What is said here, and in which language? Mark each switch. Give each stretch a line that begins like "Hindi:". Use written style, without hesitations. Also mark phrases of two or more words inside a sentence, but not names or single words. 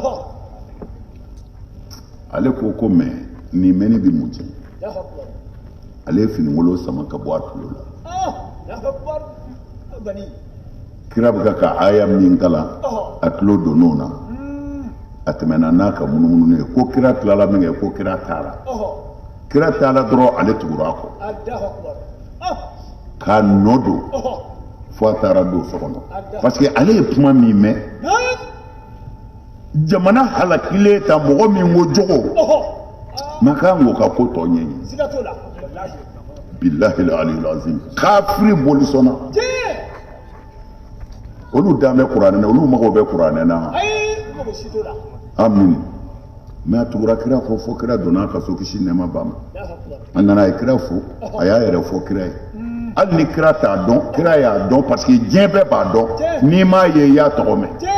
Bambara: ale ko mais nin mɛnni bɛ mun cɛ ale ye finingolo sama ka bɔ a tulo la kira bɛ ka aya min kalan a tulo donn'o na a tɛmɛna n'a ka munumunu ye ko kira tilala min kɛ ko kira taara dɔrɔn ale tugura a kɔ k'a nɔ don fo a taara don so kɔnɔ
French: parce que
Bambara: ale ye kuma min mɛn jamana halakilen ta mɔgɔ min ko jogo ma kan k'o ka ko tɔ ɲɛɲini
Arabic: بالله العلي العظيم
Bambara: kafiri boli sɔnna olu dan bɛ kuranɛ na olu mago bɛ kuranɛ na amin mais a tugura kira kɔ fo kira donna ka so kisi nɛɛma ba ma a nana a ye kira fo a y'a yɛrɛ fɔ kira ye hali ni kira t'a dɔn kira y'a dɔn
French: parce que
Bambara: diɲɛ bɛɛ b'a dɔn n'i m'a ye i y'a tɔgɔ mɛn